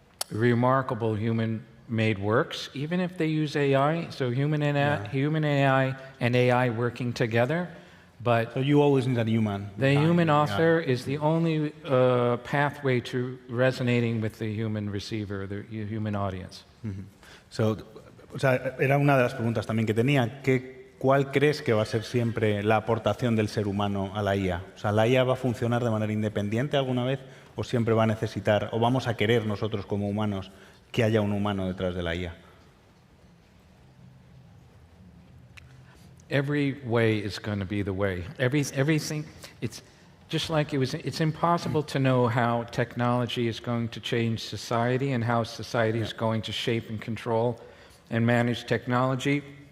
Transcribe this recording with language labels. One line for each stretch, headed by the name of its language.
English: remarkable human-made works, even if they use AI. So human AI and AI working together. But so you always need a human. The human author is the only pathway to resonating with the human receiver, the human audience.
Spanish: So, o sea, era una de las preguntas también que tenía. ¿Cuál crees que va a ser siempre la aportación del ser humano a la IA? O sea, ¿la IA va a funcionar de manera independiente alguna vez o siempre va a necesitar, o vamos a querer nosotros como humanos que haya un humano detrás de la IA?
English: Every way is going to be the way. Everything, it's just like it's impossible to know how technology is going to change society and how society is going to shape and control and manage technology.